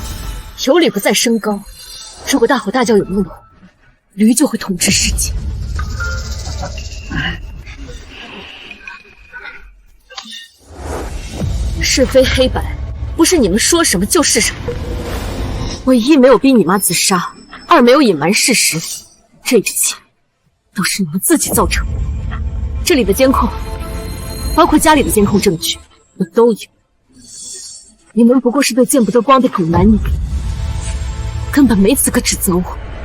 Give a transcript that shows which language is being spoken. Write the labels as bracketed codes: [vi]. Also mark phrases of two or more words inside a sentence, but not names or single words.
[zh] 有理不在身高，如果大吼大叫有用的話，驴就會統治世界。是非黑白，不是你們說什麼就是什麼。我一沒有逼你媽自殺，二沒有隱瞞事實，這一切都是你們自己造成的。這裡的監控，包括家裡的監控證據，我都有。你們不過是對見不得光的狗男女，根本沒資格指責我。